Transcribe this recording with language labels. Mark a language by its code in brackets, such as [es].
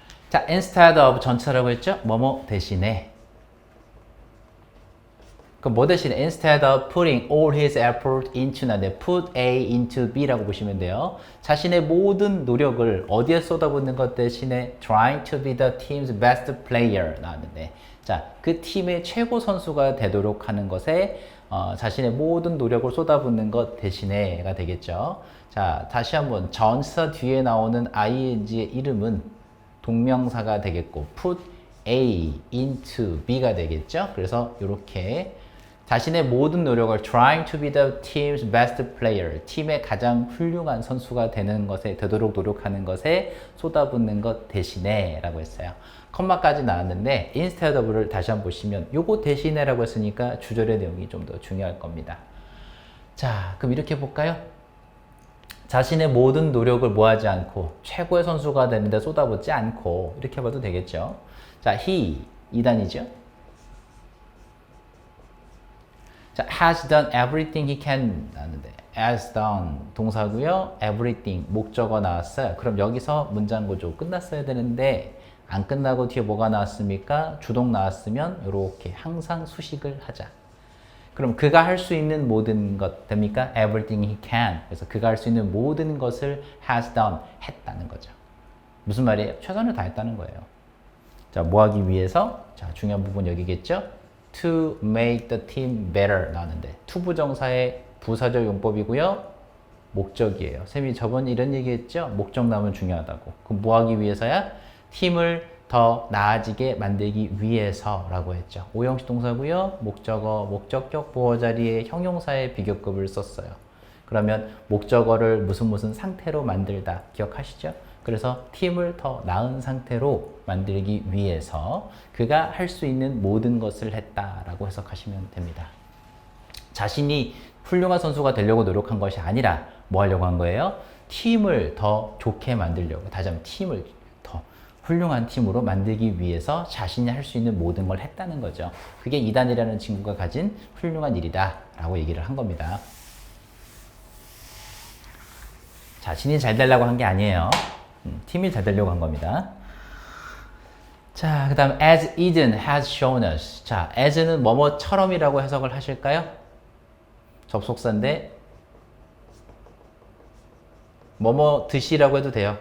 [ko] 자, instead of 전치사라고 했죠? 뭐뭐 대신에. 그럼 뭐 대신에 [en] instead of putting all his effort into [ko] 나인데 put A into B라고 보시면 돼요. 자신의 모든 노력을 어디에 쏟아붓는 것 대신에 [en] trying to be the team's best player [ko] 나왔는데 자, 그 팀의 최고 선수가 되도록 하는 것에 자신의 모든 노력을 쏟아붓는 것 대신에가 되겠죠. 자, 다시 한번 전치사 뒤에 나오는 ing의 이름은 동명사가 되겠고 put A into B가 되겠죠. 그래서 이렇게 자신의 모든 노력을 [en] trying to be the team's best player, [ko] 팀의 가장 훌륭한 선수가 되는 것에 되도록 노력하는 것에 쏟아붓는 것 대신에 라고 했어요. 컴마까지 나왔는데 instead of를 다시 한번 보시면 요거 대신에 라고 했으니까 주절의 내용이 좀 더 중요할 겁니다. 자, 그럼 이렇게 볼까요? 자신의 모든 노력을 뭐하지 않고 최고의 선수가 되는데 쏟아붓지 않고 이렇게 봐도 되겠죠. 자, he 2단이죠. 자, [en] has done everything he can [ko] 나왔는데 has done 동사고요. everything 목적어 나왔어요. 그럼 여기서 문장 구조 끝났어야 되는데 안 끝나고 뒤에 뭐가 나왔습니까? 주동 나왔으면 이렇게 항상 수식을 하자. 그럼 그가 할 수 있는 모든 것 됩니까? [en] Everything he can. [ko] 그래서 그가 할 수 있는 모든 것을 has done 했다는 거죠. 무슨 말이에요? 최선을 다했다는 거예요. 자, 뭐 하기 위해서? 자, 중요한 부분 여기겠죠? [en] To make the team better [ko] 나왔는데 to 부정사의 부사절 용법이고요. 목적이에요. 쌤이 저번에 이런 얘기했죠? 목적 나오면 중요하다고. 그럼 뭐 하기 위해서야? 팀을 더 나아지게 만들기 위해서라고 했죠. 오형식 동사고요. 목적어, 목적격 보호 자리에 형용사의 비교급을 썼어요. 그러면 목적어를 무슨 상태로 만들다 기억하시죠? 그래서 팀을 더 나은 상태로 만들기 위해서 그가 할 수 있는 모든 것을 했다라고 해석하시면 됩니다. 자신이 훌륭한 선수가 되려고 노력한 것이 아니라 뭐 하려고 한 거예요? 팀을 더 좋게 만들려고. 다시 한번 팀을 더 훌륭한 팀으로 만들기 위해서 자신이 할 수 있는 모든 걸 했다는 거죠. 그게 이단이라는 친구가 가진 훌륭한 일이다 라고 얘기를 한 겁니다. 자신이 잘 되려고 한 게 아니에요. 팀이 잘 되려고 한 겁니다. 자, 그 다음 [en] as Eden has shown us. [ko] 자, as는 뭐뭐처럼이라고 해석을 하실까요? 접속사인데 뭐뭐 듯이라고 해도 돼요.